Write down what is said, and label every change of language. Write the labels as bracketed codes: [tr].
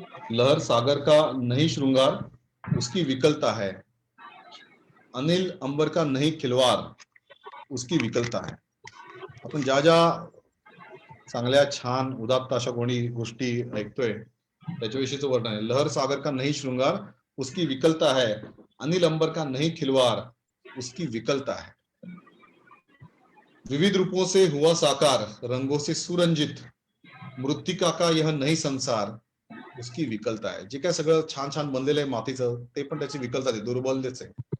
[hi] लहर सागर का नहीं श्रृंगार, उसकी विकलता है. अनिल अंबर का नहीं खिलवाड़, उसकी विकलता है. [mr] आपण ज्या ज्या चांगल्या छान उदात्त अशा कोणी गोष्टी ऐकतोय त्याच्याविषयीचं वर्णन आहे. [hi] लहर सागर का नहीं श्रृंगार उसकी विकलता है, अनिल अंबर का नहीं खिलवार उसकी विकलता है, विविध रूपों से हुआ साकार रंगों से सुरंजित मृत्तिका का यह नहीं संसार उसकी विकलता आहे. [mr] जे काय सगळं छान छान बनलेलं आहे मातीचं ते पण त्याची विकलता आहे, दुर्बलतेच आहे.